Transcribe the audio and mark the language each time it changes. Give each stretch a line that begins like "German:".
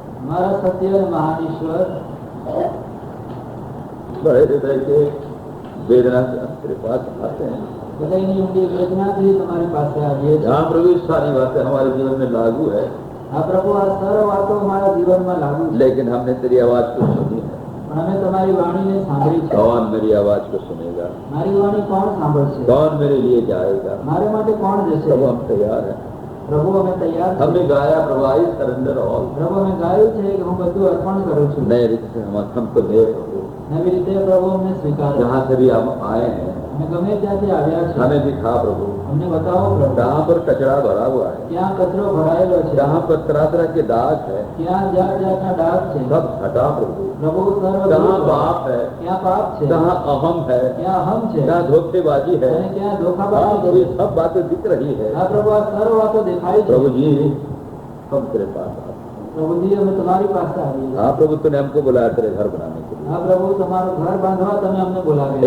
Hindi: हमारा सत्य और महान ईश्वर, बड़े हृदय के वेदना से हम तेरे पास आते हैं।
Gujarati: हृदयની ઊંડી વેદનાથી તમારી પાસે આવીએ છીએ।
Hindi: जहाँ प्रभु इस सारी बातें हमारे जीवन में लागू है,
Gujarati: આ પ્રભુ આ સર્વ વાતો અમારા જીવનમાં લાગુ છે,
Hindi: लेकिन हमने तेरी आवाज को सुनी है।
Gujarati: પણ અમે તમારી વાણીને સાંભળી છે।
Hindi: कौन मेरी आवाज को सुनेगा?
Gujarati: મારી વાણી કોણ સાંભળશે?
Hindi: कौन मेरे लिए जाएगा?
Gujarati: મારે માટે કોણ જશે?
Hindi: प्रभु हम तैयार हैं।
Gujarati: પ્રભુ અમે તૈયાર છીએ।
Hindi: हमने गाया प्रभु
English: I surrender all.
Gujarati: પ્રભુ અમે ગાયું છે કે હું બધું અર્પણ કરું છું।
Hindi: नए रीति से हमको दे प्रभु।
Gujarati: નવી રીતે પ્રભુ અમને સ્વીકારો।
Hindi: जहाँ से भी हम आए हैं
Gujarati: અમે ગમે ત્યાંથી આવ્યા છે,
Hindi: हमें दिखा प्रभु।
Gujarati: અમને બતાવો પ્રભુ।
Hindi: जहाँ पर कचरा भरा हुआ है,
Gujarati: ક્યાં કચરો ભરાયેલો છે,
Hindi: जहाँ पर तरह तरह के दाग है,
Gujarati: ક્યાં જાત જાતના ડાઘ છે,
Hindi: सब हटा प्रभु।
Gujarati: પ્રભુ સર્વ
Hindi: जहाँ
Gujarati: દૂર કરો।
Hindi: पाप है,
Gujarati: ક્યાં પાપ છે,
Hindi: जहाँ अहम है,
Gujarati: ક્યાં અહમ છે,
Hindi: जहाँ धोखेबाजी है,
Gujarati: અને ક્યાં हाँ ધોખાબાજી
Hindi: प्रभु
Gujarati: છે।
Hindi: ये सब बातें दिख रही है।
Gujarati: આ પ્રભુ આ સર્વ વાતો દેખાય છે।
Hindi: प्रभु जी हम तेरे पास आते हैं।
Gujarati: પ્રભુજી અમે તમારી પાસે આવીએ છીએ।
Hindi: हाँ प्रभु तूने हमको बुलाया तेरे घर बनाने के लिए।
Gujarati: હા પ્રભુ તમારું ઘર બાંધવા તમે અમને બોલાવ્યા।